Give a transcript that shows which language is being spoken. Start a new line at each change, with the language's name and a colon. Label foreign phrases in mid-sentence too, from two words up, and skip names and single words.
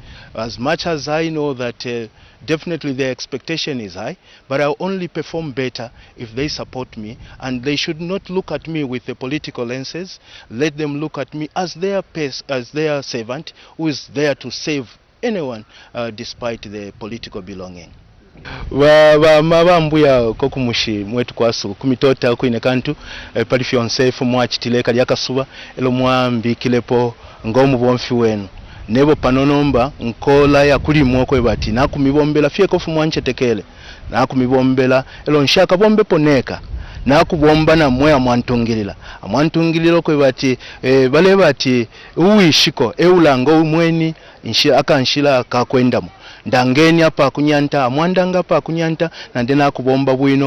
English: As much as I know that Definitely their expectation is high, but I'll only perform better if they support me, and they should not look at me with the political lenses. Let them look at me as their servant who is there to save anyone despite the political belonging.
Bemba: Mabambuya kokumushi mwetu kwasu kumitota kuine kantu palifyo nsefu mwachitile yakasuba elo mwambikilepo ngomu bomfi wenu nebo panonomba nkola ya kulimwa kwe bati nakumibombela fye kofu mwanchetekele nakumibombela elo nshaka bombe poneka nakubomba na moya amwantungililo kwe bati bale bati uwishiko eulango umweni akanshila akakwendamo ndangeni apa kunyanta amwandanga apa kunyanta nande nakubomba bwino